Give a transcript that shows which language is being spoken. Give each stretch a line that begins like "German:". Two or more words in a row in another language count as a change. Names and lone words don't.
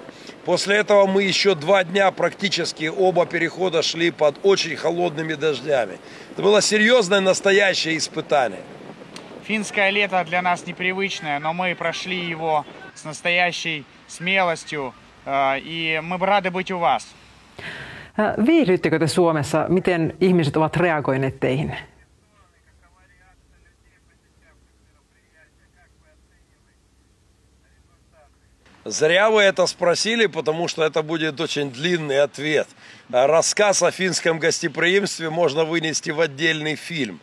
Russian: После этого мы еще 2 дня практически оба перехода шли под очень холодными дождями. Это было серьезное, настоящее испытание. Финское лето для нас непривычное, но мы прошли его с настоящей смелостью, и мы рады быть у вас.
Finnish: Viihdyttekö te Suomessa? Miten ihmiset ovat reagoineet teihin?
Russian: Зря вы это спросили, потому что это будет очень длинный ответ. Рассказ о финском гостеприимстве можно вынести в отдельный фильм.